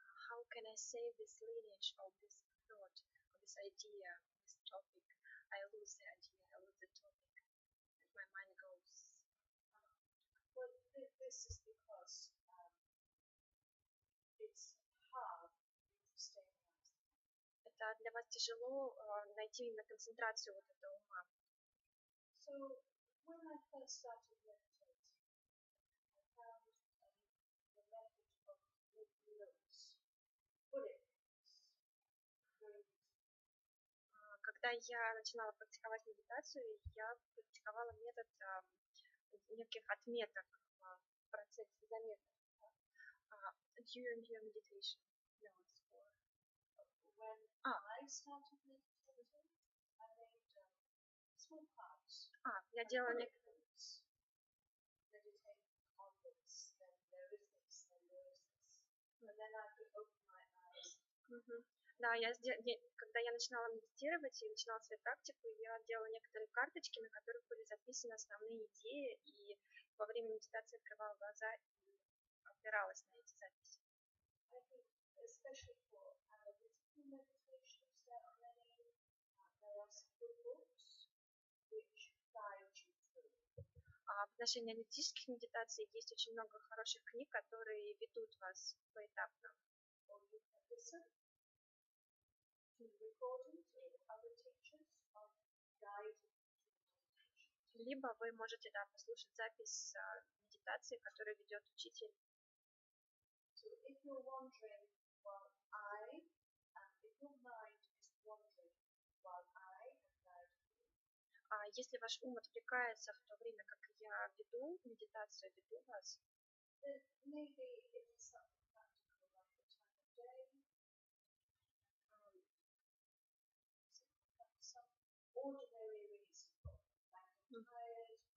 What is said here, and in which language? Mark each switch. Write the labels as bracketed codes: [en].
[en] How can I save this lineage of this thought, of this idea, this topic? I lose the idea, I lose the topic, and my mind goes. Well, this is because it's hard to stay relaxed. [ru] Это для вас тяжело найти именно концентрацию вот этого ума. [en] So when I first started meditating, I found the method of notes, bullet points, very useful. [ru] Когда я начинала практиковать медитацию, я практиковала метод неких отметок в процессе заметок. [en] During your meditation notes. When I started meditating, I made small cards. [ru] Я делала [en] notes. Meditate on this, then there is this, then there is this. And then I could open my eyes. [ru] Да, когда я начинала медитировать и начинала свою практику, я делала некоторые карточки, на которых были записаны основные идеи, и во время медитации открывала глаза и опиралась на эти записи. [en] I think, especially for analytical meditations, there are some good books which guide you through. [ru] В отношении аналитических медитаций есть очень много хороших книг, которые ведут вас поэтапно. [en] Or you can listen to recordings of other teachers on guiding meditation. [ru] Либо вы можете послушать запись медитации, которую ведет учитель. [en] So if you're wandering while if your mind is wandering while I am guiding you. [ru] Если ваш ум отвлекается в то время, как я веду медитацию, веду вас, [en] then maybe it is something practical like the time of day. Some ordinary reason, like I'm tired.